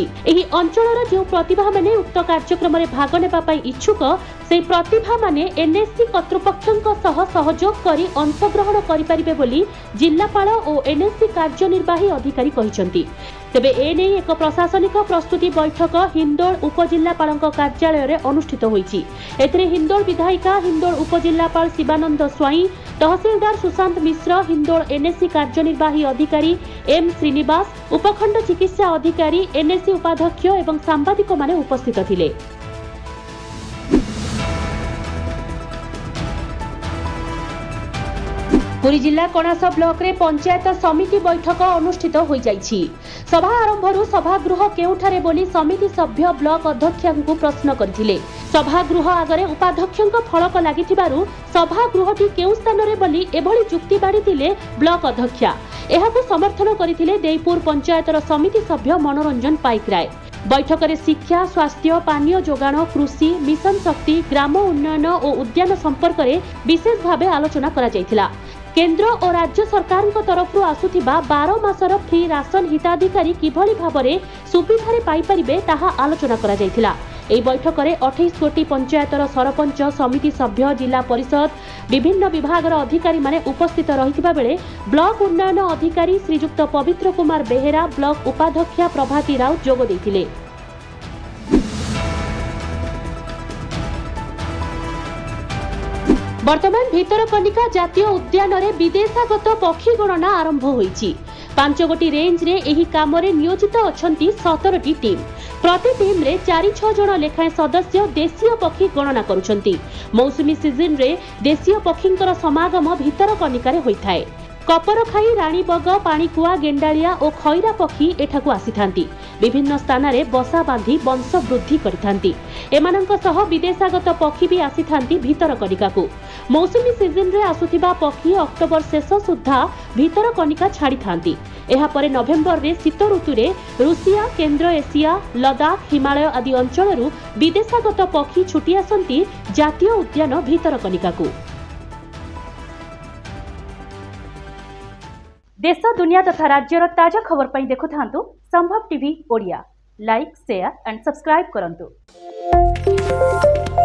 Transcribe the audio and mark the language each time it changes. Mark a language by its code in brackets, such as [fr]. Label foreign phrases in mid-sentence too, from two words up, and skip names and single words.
[or] ଏହି ଅଞ୍ଚଳର ଯେ ପ୍ରତିଭା ମାନେ ଉକ୍ତ କାର୍ଯ୍ୟକ୍ରମ ରେ ଭାଗ ନେବା ପାଇଁ ଇଚ୍ଛୁକ ସେ ପ୍ରତିଭା ମାନେ ଏନଏସସି କର୍ତ୍ତୃପକ୍ଷଙ୍କ ସହ ସହଯୋଗ କରି ଅଂଶଗ୍ରହଣ କରି ପାରିବେ ବୋଲି ଜିଲ୍ଲାପାଳ ଓ ଏନଏସସି କାର୍ଯ୍ୟନିର୍ବାହୀ ଅଧିକାରୀ କହିଛନ୍ତି। ତେବେ ଏନେଇ ଏକ ପ୍ରଶାସନିକ ପ୍ରସ୍ତୁତି ବୈଠକ ହିନ୍ଦୋଳ ଉପଜିଲ୍ଲାପାଳଙ୍କ କାର୍ଯ୍ୟାଳୟ ରେ ଅନୁଷ୍ଠିତ ହୋଇଛି। ଏଥିରେ ହିନ୍ଦୋଳ ବିଧାୟିକା ହିନ୍ଦୋଳ ଉପଜିଲ୍ଲାପାଳ ଶିବାନନ୍ଦ ସ୍ୱାଇଁ ତହସିଲଦାର ସୁଶାନ୍ତ ମିଶ୍ର ହିନ୍ଦୋଳ ଏନଏସସି କାର୍ଯ୍ୟନିର୍ବାହୀ ଅଧିକାରୀ ଏମ ଶ୍ରୀନିବାସ ଉପଖଣ୍ଡ ଚିକିତ୍ସା ଅଧିକାରୀ ଏନଏସସି ଉପାଧ୍ୟକ୍ଷ ଏବଂ ସାମ୍ବାଦିକ ମାନେ ଉପସ୍ଥିତ ଥିଲେ। ପୁରୀ ଜିଲ୍ଲା କଣାସ ବ୍ଲକ ରେ ପଞ୍ଚାୟତ ସମିତି ବୈଠକ ଅନୁଷ୍ଠିତ ହୋଇ ଯାଇଛି। ସଭା ଆରମ୍ଭରୁ ସଭାଗୃହ କେଉଁଠାରେ ବୋଲି ସମିତି ସଭ୍ୟ ବ୍ଲକ ଅଧ୍ୟକ୍ଷଙ୍କୁ ପ୍ରଶ୍ନ କରିଥିଲେ। ସଭାଗୃହ ଆଗରେ ଉପାଧ୍ୟକ୍ଷଙ୍କ ଫଳକ ଲାଗିଥିବାରୁ ସଭାଗୃହଟି କେଉଁ ସ୍ଥାନ ରେ ବୋଲି ଏଭଳି ଯୁକ୍ତି ବାଢ଼ିଥିଲେ ବ୍ଲକ ଅଧ୍ୟକ୍ଷା। ଏହାକୁ ସମର୍ଥନ କରିଥିଲେ ଦେଇପୁର ପଞ୍ଚାୟତର ସମିତି ସଭ୍ୟ ମନୋରଞ୍ଜନ ପାଇକରାୟ। ବୈଠକ ରେ ଶିକ୍ଷା ସ୍ୱାସ୍ଥ୍ୟ ପାନୀୟ ଯୋଗାଣ କୃଷି ମିଶନ ଶକ୍ତି ଗ୍ରାମ ଉନ୍ନୟନ ଓ ଉଦ୍ୟାନ ସମ୍ପର୍କ ରେ ବିଶେଷ ଭାବେ ଆଲୋଚନା କରା ଯାଇଥିଲା। କେନ୍ଦ୍ର ଓ ରାଜ୍ୟ ସରକାର ତରଫ ଆସୁଥିବା 12 ମାସର [en] free ration [or] ହିତାଧିକାରୀ କିଭଳି ଭାବରେ ସୁବିଧାରେ ପାଇ ପାରିବେ ତାହା ଆଲୋଚନା କରା ଯାଇଥିଲା। ଏହି ବୈଠକ ରେ 28 କୋଟି ପଞ୍ଚାୟତର ସରପଞ୍ଚ ସମିତି ସଭ୍ୟ ଜିଲ୍ଲା ପରିଷଦ ବିଭିନ୍ନ ବିଭାଗର ଅଧିକାରୀ ମାନେ ଉପସ୍ଥିତ ରହିଥିବା ବେଳେ ବ୍ଲକ ଉନ୍ନୟନ ଅଧିକାରୀ ଶ୍ରୀଯୁକ୍ତ ପବିତ୍ର କୁମାର ବେହେରା ବ୍ଲକ ଉପାଧ୍ୟକ୍ଷା ପ୍ରଭାତୀ ରାଉତ ଯୋଗ ଦେଇଥିଲେ। ବର୍ତ୍ତମାନ ଭିତରକନିକା ଜାତୀୟ ଉଦ୍ୟାନ ରେ ବିଦେଶାଗତ ପକ୍ଷୀ ଗଣନା ଆରମ୍ଭ ହୋଇଛି। 5 ଗୋଟି ରେଞ୍ଜ ରେ ଏହି କାମ ରେ ନିୟୋଜିତ ଅଛନ୍ତି 17 ଟି ଟିମ। ପ୍ରତି ଟିମ ରେ 4-6 ଜଣ ଲେଖାଏଁ ସଦସ୍ୟ ଦେଶୀୟ ପକ୍ଷୀ ଗଣନା କରୁଛନ୍ତି। ମୌସୁମୀ ସିଜନ ରେ ଦେଶୀୟ ପକ୍ଷୀଙ୍କର ସମାଗମ ଭିତରକନିକା ରେ ହୋଇଥାଏ। କପରଖାଇ, ରାଣୀବଗ, ପାଣିକୁଆ, ଗେଣ୍ଡାଳିଆ ଓ ଖଇରା ପକ୍ଷୀ ଏଠାକୁ ଆସିଥାନ୍ତି। ବିଭିନ୍ନ ସ୍ଥାନ ରେ ବସା ବାନ୍ଧି ବଂଶ ବୃଦ୍ଧି କରିଥାନ୍ତି। ଏମାନଙ୍କ ସହ ବିଦେଶାଗତ ପକ୍ଷୀ ଭି ଆସିଥାନ୍ତି ଭିତରକନିକାକୁ। ମୌସୁମୀ ସିଜନ ରେ ଆସୁଥିବା ପକ୍ଷୀ ଅକ୍ଟୋବର ଶେଷ ସୁଦ୍ଧା ଭିତରକନିକା ଛାଡ଼ି ଥାନ୍ତି। ଏହା ପରେ ନଭେମ୍ବର ରେ ଶୀତ ଋତୁ ରେ ରୁଷିଆ, କେନ୍ଦ୍ର ଏସିଆ, ଲଦାଖ, ହିମାଳୟ ଆଦି ଅଞ୍ଚଳରୁ ବିଦେଶାଗତ ପକ୍ଷୀ ଛୁଟି ଆସନ୍ତି ଜାତୀୟ ଉଦ୍ୟାନ ଭିତରକନିକାକୁ। ଦେଶ, ଦୁନିଆ ତଥା ରାଜ୍ୟର ତାଜା ଖବର ପାଇଁ ଦେଖୁଥାନ୍ତୁ ସମ୍ଭବ ଟିଭି ଓଡ଼ିଆ। [en] like, share and subscribe [or] करंतु।